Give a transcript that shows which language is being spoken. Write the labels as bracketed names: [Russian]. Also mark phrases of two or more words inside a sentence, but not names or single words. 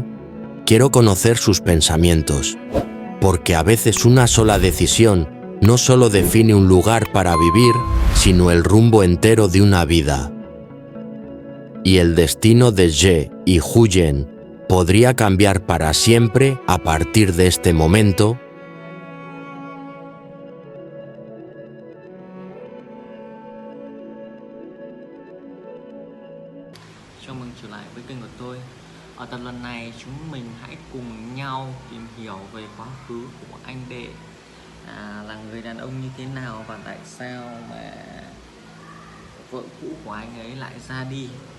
[Spanish] Quiero conocer sus pensamientos, porque a veces una sola decisión no solo define un lugar para vivir, sino el rumbo entero de una vida. Y el destino de Ye y Huyen podría cambiar para siempre a partir de este momento. [Vietnamese] Chào mừng trở lại với kênh của tôi. Ở tập lần này chúng mình hãy cùng nhau tìm hiểu về quá khứ của anh Đệ, là người đàn ông như thế nào và tại sao mà vợ cũ của anh ấy lại ra đi.